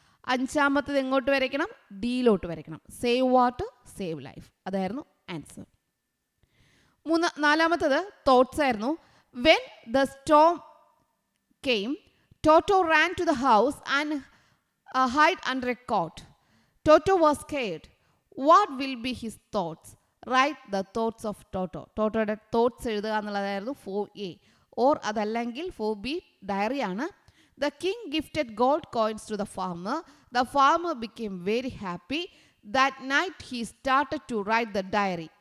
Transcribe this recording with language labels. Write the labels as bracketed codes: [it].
[ml] അഞ്ചാമത്തത് എങ്ങോട്ട് വരയ്ക്കണം? ഡിയിലോട്ട് വരയ്ക്കണം, [en] Save water save life. [ml] അതായിരുന്നു ആൻസർ. നാലാമത്തത് തോട്ട്സ് ആയിരുന്നു. [en] When the storm came Toto ran to the house and hide under a cot. Toto was scared. What will be his thoughts? Write the thoughts of Toto. [ml] ടോട്ടോയുടെ thoughts എഴുതുക എന്നുള്ളതായിരുന്നു 4A. Or അതല്ലെങ്കിൽ 4B diary ആണ്. [en] The king gifted gold coins to the farmer. The farmer became very happy. That night he started to write the diary.